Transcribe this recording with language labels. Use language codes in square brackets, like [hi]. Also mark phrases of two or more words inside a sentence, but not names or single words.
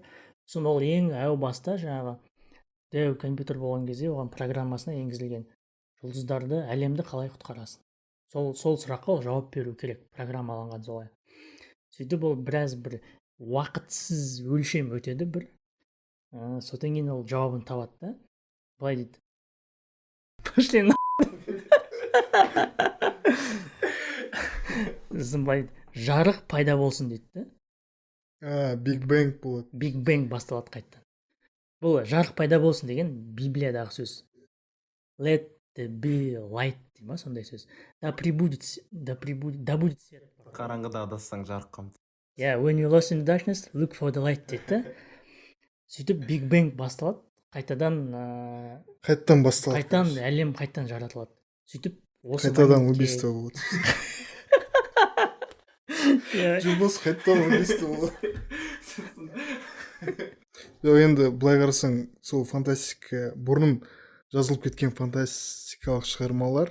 [kk] Сосын ол ең әу баста жаңағы дәу компьютер болған кезде оған программасына енгізілген жұлдыздарды, әлемді қалай құтқарасың. Сол сұраққа ол жауап беру керек, программаланған солай. Сөйтіп ол біраз бір уақытсыз өлшем өтеді бір. Содан кейін ол жауабын табады да. Былай дейді. [ru] Пошли на. [kk] Былай жарық пайда болсын дейді да. Биг Бэнг болады. Биг Бэнг басталады қайттан. Бұл жарық пайда болсын деген Библиядағы сөз. [en] Let there be light [kk] дейді ма, сондай сөз. [ru] Да будет свет. [kk] Қараңғыда адассаң жарыққа ұмтыл. [en] Yeah, when you're lost in the darkness, look for the light [kk] дейді да. Сөйтіп Биг Бэнг басталады, Қайттан басталады. Әлем қайттан жаратылады. Сөйтіп қайтадан убийство болады. Жұлдыз қайттан убийство болады. Енді былай қарасаң, сол фантастика, бұрын жазылып кеткен фантастикалық шығармалар.